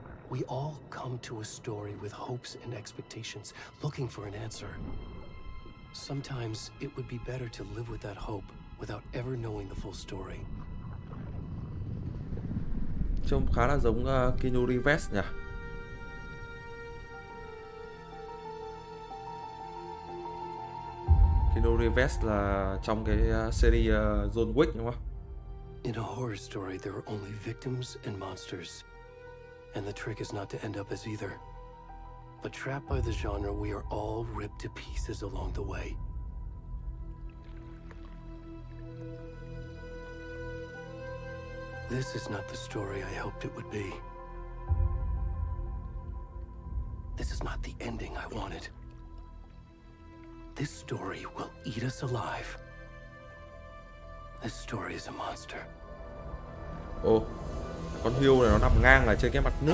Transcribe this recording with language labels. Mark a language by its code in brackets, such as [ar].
[en] We all come to a story with hopes and expectations, looking for an answer. Sometimes it would be better to live with that hope without ever knowing the full story. [vi] Trông khá là giống Keanu Reeves nhỉ. Keanu Reeves là trong cái series John Wick đúng không? [en] In a horror story, there are only victims and monsters. And the trick is not to end up as either. But trapped by the genre, we are all ripped to pieces along the way. This is not the story I hoped it would be. This is not the ending I wanted. This story will eat us alive. This story is a monster. [vi] Ồ, con hươu này nó nằm ngang ở trên cái mặt nước